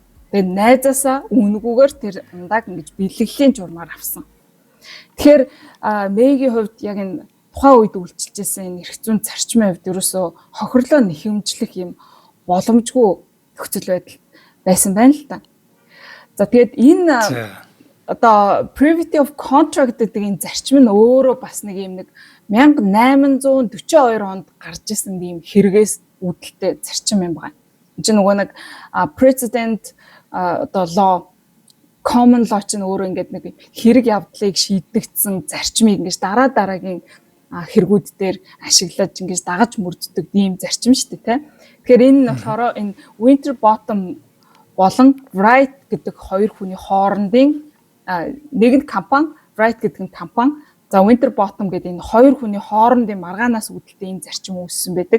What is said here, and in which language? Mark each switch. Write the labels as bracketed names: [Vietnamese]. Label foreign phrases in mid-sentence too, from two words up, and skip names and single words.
[Mongolian] Тэгээд найзаасаа үнгүүгээр тэр ундааг ингэж бэлгэлийн журмаар авсан. Тэгэхээр Мэйгийн хувьд яг энэ тухайн үед үйлчилжсэн энэ эрх зүйн зарчмын хувьд ерөөсө хохирлоо нэхэмжлэх юм боломжгүй нөхцөл байдал байсан байна л та. За тэгээд энэ одоо [English] privity of contract [Mongolian] гэдэг энэ зарчим нь өөрөө бас нэг юм нэг 1842 онд гарч ирсэн ийм хэрэгээс үүдэлтэй зарчим юм байна. Энд чинь нөгөө нэг precedent одоо law [English] common law [Mongolian] чинь өөрөө ингээд нэг хэрэг явдлыг шийдэгдсэн зарчмыг ингэж дараагийн хэрэгүүд дээр ашиглаж ингэж дагаж мөрддөг ийм зарчим шүү дээ, тэ. Тэгэхээр энэ нь болохоор энэ Winterbottom болон Wright гэдэг хоёр хүний хоорондын нэг нь компани, Wright гэдэг нь компани, за Winterbottom гэдэг энэ хоёр хүний хоорондын маргаанаас үүдэлтэй энэ зарчим үүссэн байдаг.